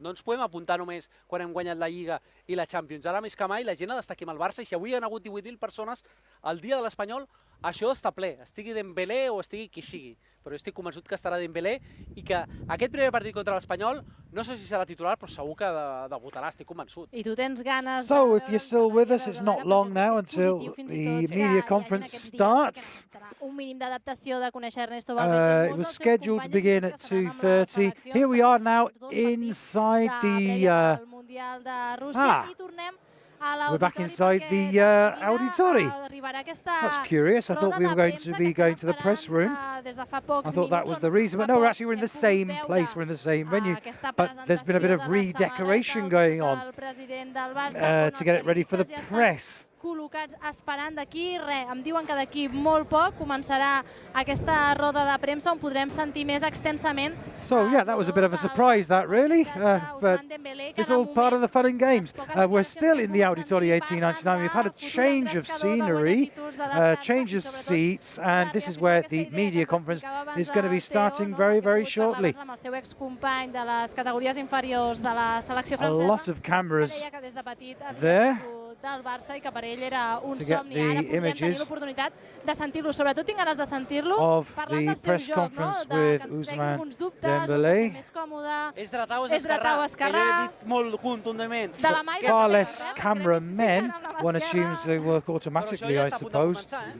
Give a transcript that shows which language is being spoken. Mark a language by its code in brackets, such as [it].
[ca] No ens podem apuntar només quan hem guanyat la Lliga i la Champions. Ara més que mai la gent ha d'estar aquí amb el Barça i si avui hi ha hagut 18.000 persones al dia de l'Espanyol, això està ple, estigui Dembélé o estigui qui sigui. Però jo estic convençut que estarà Dembélé i que aquest primer partit contra l'Espanyol, no sé si serà titular, però segur que debutarà, estic convençut. I tu tens ganes... [en] So, if you're still with us, it's not long now until the media conference starts. [ca] Un mínim d'adaptació de conèixer Ernesto Valverde. [en] It was scheduled to begin at 2:30. Here we are now inside the... We're back inside the Auditori. That's curious. I thought we were going to be going to the press room. I thought that was the reason. But no, actually we're in the same place. We're in the same venue. But there's been a bit of redecoration going on to get it ready for the press. [ca] Col·locats esperant d'aquí, em diuen que d'aquí molt poc començarà aquesta roda de premsa on podrem sentir més extensament. [en] So yeah, that was a bit of a surprise, that really, but it's all part of the fun and games. We're still in the Auditori 1899. We've had a change of scenery, change of seats, and this is where the media conference is going to be starting very, very shortly. A lot of cameras there. [ca] Del Barça i que per ell era un somni. Ara podem tenir l'oportunitat de sentir-lo, sobretot tinc ganes de sentir-lo parlant del seu joc, no? Que ens tregui alguns dubtes, de ser més còmode. És dretau, és esquerrà, que jo he dit molt contundament. [en] Far less cameramen, one assumes they work automatically, I suppose.